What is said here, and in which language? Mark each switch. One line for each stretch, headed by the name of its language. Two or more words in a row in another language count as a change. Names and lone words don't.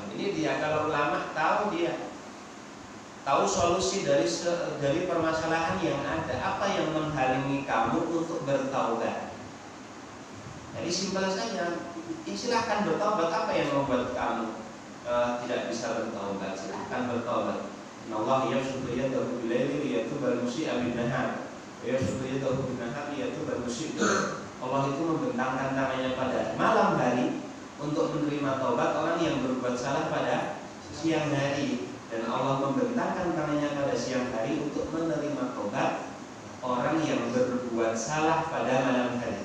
Indonesian: Ini dia, kalau ulama tahu, dia tahu solusi dari permasalahan yang ada. Apa yang menghalangi kamu untuk bertaubat? Jadi simpel saja. Silahkan bertaubat. Apa yang membuat kamu tidak bisa bertaubat? Silahkan bertaubat.
Arabic: الله يبسط يده بالليل ليتوب المسيء بالنهار. يبسط يده بالنهار ليتوب المسيء.
Indonesian: Allah itu membentangkan tangannya pada malam hari untuk menerima taubat orang yang berbuat salah pada siang hari. Dan Allah membentangkan tangannya pada siang hari untuk menerima tobat orang yang berbuat salah pada malam hari.